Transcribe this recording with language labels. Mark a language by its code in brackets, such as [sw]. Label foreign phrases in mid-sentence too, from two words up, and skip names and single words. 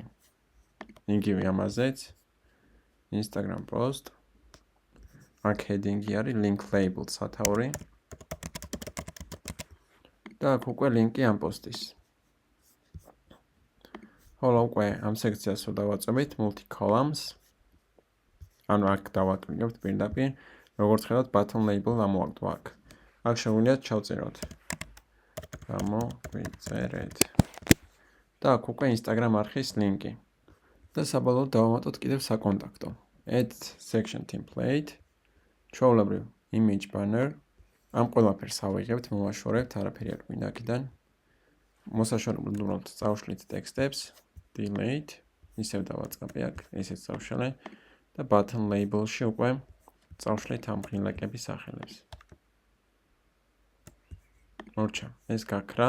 [ka] იგივე ამაზეც Instagram post. აქ heading-ი არის [en] link label [ka] სათაური. და აქ უკვე ლინკი ამ პოსტის. ხოლო უკვე ამ სექციას რო დავაწვევით multi-columns. ანუ აქ დავაკლიკებთ პირდაპირ, როგორც ხედავთ [en] button label [ka] ამოვაგდო აქ. აქ შეგვიძლიათ ჩავწეროთ. გამოგვიწერეთ. და აქ უკვე Instagram არხის ლინკი. და საბოლოოდ დავამატოთ კიდევ საკონტაქტო. [en] Add section template. ჩვეულებრივ image banner. [ka] ამ ყველაფერს ავიღებთ, მოვაშორებთ, არაფერი არ გვინდა აქედან. მოსაშორებლად წავშლით ტექსტებს, delete, ისევ დავაწყაბი აქ, ესეც წავშალე და [en] button label- [ka] ში უკვე წავშლით ამ ღილაკების სახელებს. მორჩა, ეს გაქრა.